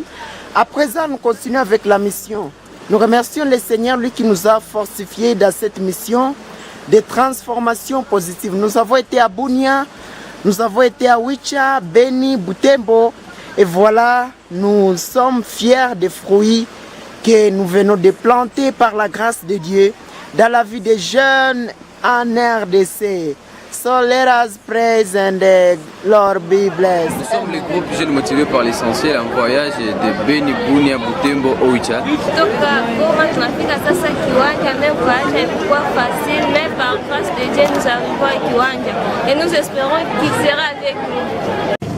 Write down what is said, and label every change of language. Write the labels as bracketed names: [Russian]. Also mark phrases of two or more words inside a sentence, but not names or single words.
[French] À présent, nous continuons avec la mission. Nous remercions le Seigneur, lui qui nous a fortifiés dans cette mission de transformation positive. Nous avons été à Bunia, nous avons été à Wicha, Beni, Butembo. Et voilà, nous sommes fiers des fruits que nous venons de planter par la grâce de Dieu dans la vie des jeunes en RDC. [English] So let us praise and the Lord be blessed. [French] Nous sommes le groupe Jeunes Motivés par l'Essentiel en voyage de Beni, Bunia, Butembo, Oicha. [Swahili] Kutoka Goma tunafika sasa kiwanja, [French] mais voyage ilikuwa facile, mais par grâce de Dieu nous arrivons à kiwanja et nous espérons qu'il sera avec nous.